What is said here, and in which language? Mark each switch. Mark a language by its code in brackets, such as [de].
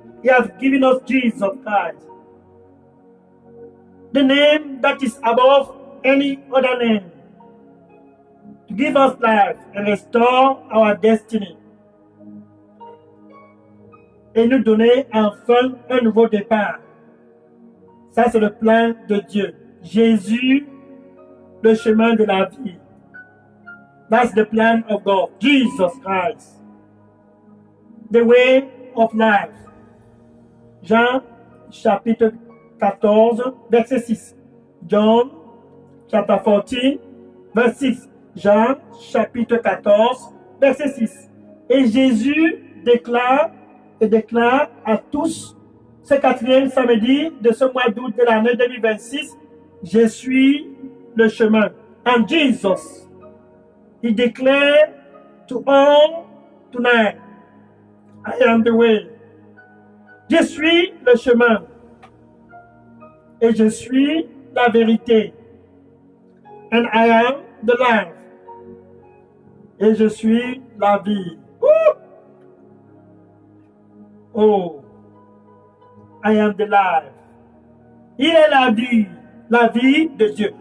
[en] He has given us Jesus Christ, the name that is above any other name, to give us life and restore our destiny, [fr] et nous donner enfin un nouveau départ. Ça, c'est le plan de Dieu. Jésus, le chemin de la vie. [en] That's the plan of God. Jesus Christ, the way of life. [fr] Jean chapitre 14, verset 6. [en] John chapter 14, verset 6. [fr] Jean chapitre 14, verset 6. Et Jésus déclare à tous ce quatrième samedi de ce mois d'août de l'année 2026, je suis le chemin. [en] And Jesus, he declared to all tonight, I am the way. [fr] Je suis le chemin et je suis la vérité. [en] And I am the life. [fr] Et je suis la vie. [en] Oh, I am the life. [fr] Il est la vie de Dieu.